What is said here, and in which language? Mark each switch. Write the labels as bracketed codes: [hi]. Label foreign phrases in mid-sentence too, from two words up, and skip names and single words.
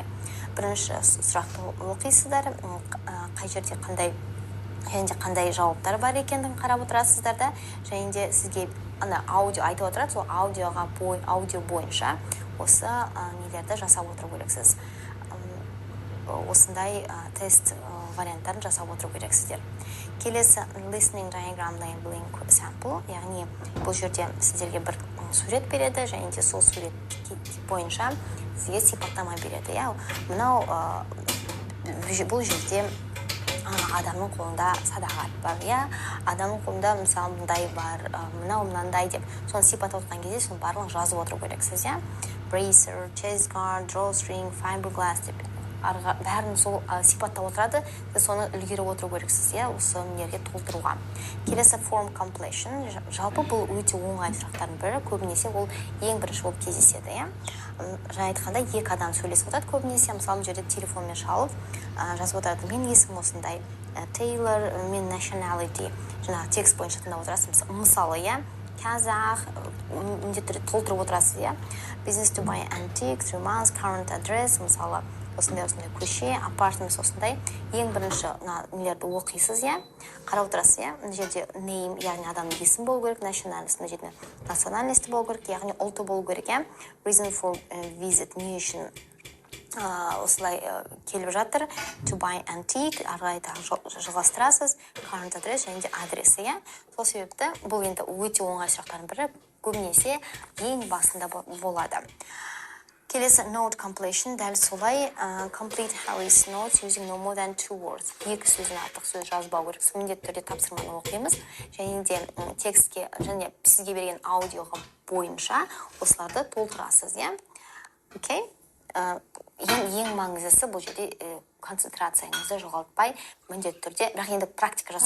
[kk] Бірінші сұрақты оқисыздар, қай жерде қандай жауаптар бар екендігін қарап отырасыздар да, және де сізге аудио айтып отырады, сол аудио бойынша осы нелерді жасап отыру керексіз. Осындай тест варианттарын жасап отыру керексіздер. Келесі [en] listening diagram labeling sample, [kk] яғни бұл жерде сіздерге бір сурет береді, және де сол сурет бойынша сізге сипаттама береді. Мынау бұл жерде адамның қолында садағат бар, адамның қолында мысалы мындай бар, мынандай деп соны сипаттап отқан кезде соны барлығын жазып отыру керексіз. [en] Bracer, chest guard, drawstring, fiberglass [kk] деп бәрін сол сипаттап отырады, соны үлгеріп отыру керексіз, осы нерге толтыруға. Келесі [en] form completion, [kk] жалпы бұл өте оңай сұрақтардың бірі, көбінесе ол ең бірінші болып кездеседі. Жаңа айтқанда екі адам сөйлесіп отырады көбінесе, мысалы жерде телефонмен шалып жазып отырады, мен есімім осындай, Taylor, мен nationality, жаңағы текст бойынша тыңдап отырасыз, мысалы, қазақ, міндетті толтырып отырасыз, [en] business to buy antique, 3 months, current address, [kk] мысалы, осындай көше, апартмент осындай. Ең бірінші нелерді оқисыз, қарап отырасыз, мына жерде name, яғни адамның есімі болу керек, nationality, мына жерде национальности болу керек, яғни ұлты болу керек, [en] reason for visit, [kk] не үшін осылай келіп жатыр, [en] to buy antique, [kk] арғай жалғастырасыз, [en] current address, [kk] және де адресі, сол себепті бұл енді өте оңай сұрақтардың бірі, көбінесе ең басында болады. [en] Келесі note completion [kk] дәл солай [en] complete Harry's notes using no more than 2 words. [kk] Екі сөзден артық сөз жазбау керек. Міндетті түрде тапсырманы оқимыз. Және де текстке және сізге берген аудиоға бойынша осыларды толтырасыз, иә? Окей? Ең маңыздысы бұл жерде концентрацияңызды жоғалтпай, міндетті түрде, бірақ енді практика жасау.